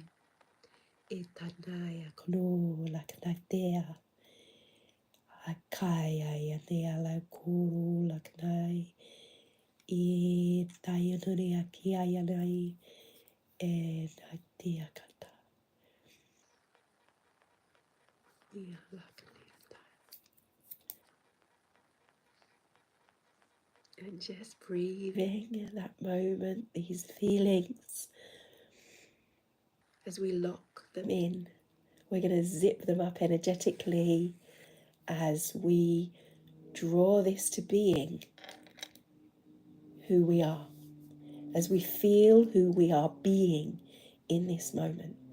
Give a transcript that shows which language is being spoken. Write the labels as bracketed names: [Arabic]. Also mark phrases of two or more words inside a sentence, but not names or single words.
[English] Itanaya kono laknatea, akaya yanea la kuru laknai, itayanuri akia yanai, and atia kata. And just breathing in that moment, these feelings, as we lock them in, we're going to zip them up energetically as we draw this to being who we are, as we feel who we are being in this moment.